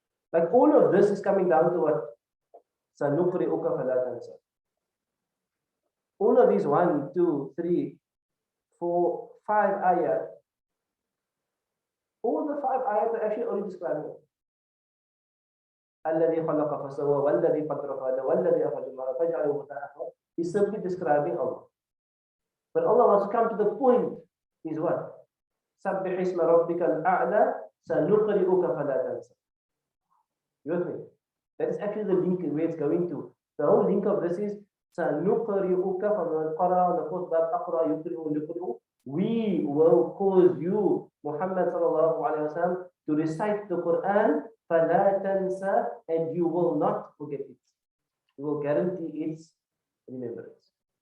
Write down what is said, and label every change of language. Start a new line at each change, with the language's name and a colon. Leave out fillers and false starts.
English: Like all of this is coming down to what?
Arabic: Sanuqri'uka fala tansa.
English: All of these 1, 2, 3, 4, 5 ayat. All the 5 ayat are actually only describing it.
Arabic: الذي خلق فسوى والذي قدر فهدى والذي أخرج المرعى فجعله غثاء أحوى.
English: He's simply describing Allah. But Allah wants to come to the point. Is what?
Arabic: سبح اسم ربك الأعلى سنقرئك فلا تنسى.
English: You with me? That is actually the link where it's going to. The whole link of this is سنقرئك from the fourth bab
Arabic: أقرأ يقرئ يقرئ.
English: We will cause you, Muhammad sallallahu alaihi wasallam, to recite the Quran.
Arabic: فَلَا تَنْسَى,
English: and you will not forget it. You will guarantee its remembrance.